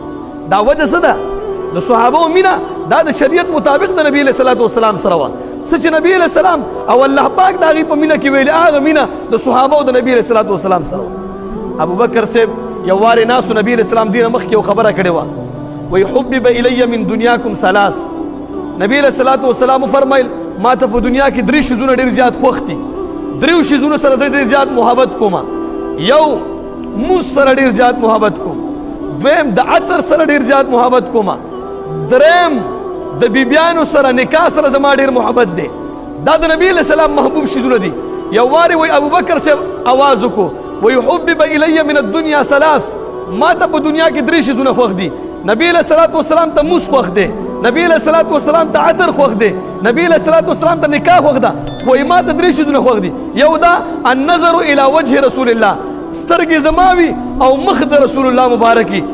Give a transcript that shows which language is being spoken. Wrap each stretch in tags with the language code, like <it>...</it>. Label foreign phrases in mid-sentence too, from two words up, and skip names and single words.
<ps>دا وجه څه ده؟ د صحابو مینه دا د شریعت مطابق د نبی</ps> <ar>علیہ الصلوۃ والسلام</ar> <ps>سره وه. څه چې نبی</ps> <ar>علیہ السلام</ar> <ps>او الله پاک د هغې په مینه کې ویلي هغه مینه د صحابو د نبی</ps> <ar>علیہ الصلوۃ والسلام</ar> <ps>سره وه. ابوبکر صاحب یو وارې ناسو نبی</ps> <ar>علیہ السلام</ar> <ps>دینه مخکې یو خبره کړې وه. وایي</ps> <ar>حبب الی من دنیاکم ثلاث.</ar> <ps>نبی</ps> <ar>علیہ الصلوۃ والسلام</ar> <ps>وفرمیل ما ته په دنیا کې درې شیزونه ډېر زیات خوښ دي. دریو شیزونو سره زه ډېر زیات محبت کوم. یو مونځ سره ډېر زیات محبت کوم، دویم د عطر سره ډېر زیات محبت کوم، دریم د بیبیانو سره نکاح سره زما ډېر محبت دی. دا د نبی</ps> <ar>علیہ السلام</ar> <ps>محبوب شیزونه دي. یو وارې وایي ابوبکر صاحب اواز وکړو وایي</ps> <ar>حبب الی من الدنیا ثلاث.</ar> <ps>ما ته په دنیا کې درې شیزونه خوښ دي. نبی</ps> <ar>علیہ الصلوۃ والسلام</ar> <ps>ته مونځ خوښ دی، نبی</ps> <ar>علیہ الصلوۃ والسلام</ar> <ps>ته عطر خوښ دی، نبی</ps> <ar>علیہ الصلوۃ والسلام</ar> <ps>ته نکاح خوښ ده. خو ما ته درې شیزونه خوښ دي. یو دا</ps> <ar>النظر الی وجه رسول الله،</ar> <ps>سترګې زما وي او مخ د رسول الله مبارکي.</ps>